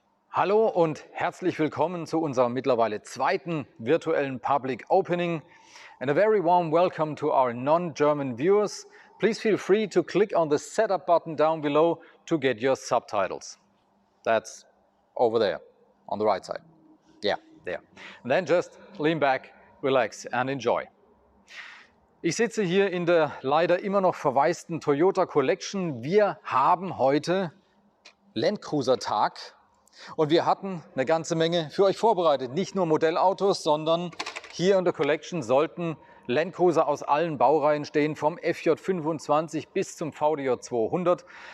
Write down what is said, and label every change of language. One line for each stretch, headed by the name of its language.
German: Hallo und herzlich willkommen zu unserem mittlerweile zweiten virtuellen Public Opening.
English: And a very warm welcome to our non-German viewers. Please feel free to click on the setup button down below to get your subtitles. That's over there, on the right side. Yeah, there. And then just lean back, relax and enjoy.
German: Ich sitze hier in der leider immer noch verwaisten Toyota Collection. Wir haben heute Landcruiser-Tag. Und wir hatten eine ganze Menge für euch vorbereitet. Nicht nur Modellautos, sondern hier in der Collection sollten Landcruiser aus allen Baureihen stehen, vom FJ25 bis zum VDJ 200.